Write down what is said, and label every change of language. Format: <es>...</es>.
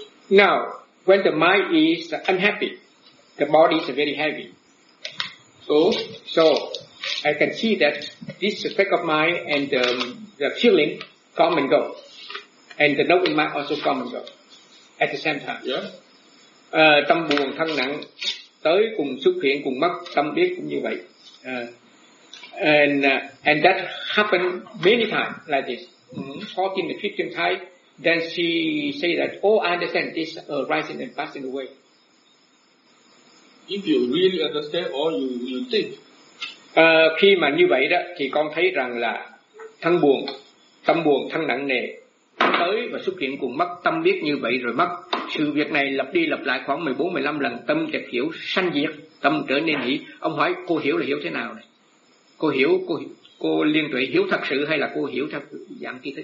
<en>Now, when the mind is unhappy, the body is very heavy. So I can see that this effect of mind and the feeling come and go. And the note in mind also come and go at the same time. Yeah.</en> <vi>Tâm buồn thân nặng tới cùng xuất hiện cùng mất, tâm biết cũng như vậy.</vi> <en>And that happened many times like this. Mm-hmm. 14 to 15 times, then she say that, oh, I understand this rising and passing away. If you really understand or you think.</en> <vi>Khi mà như vậy đó, thì con thấy rằng là thân buồn, tâm buồn thân nặng nề tới và xuất hiện cùng mất, tâm biết như vậy rồi mất. Sự việc này lặp đi lặp lại khoảng 14-15 lần, tâm chợt hiểu sanh diệt, tâm trở nên hỷ. Ông hỏi cô hiểu là hiểu thế nào này? Cô hiểu, cô liên tuệ hiểu thật sự hay là cô hiểu theo dạng tri thức?</vi>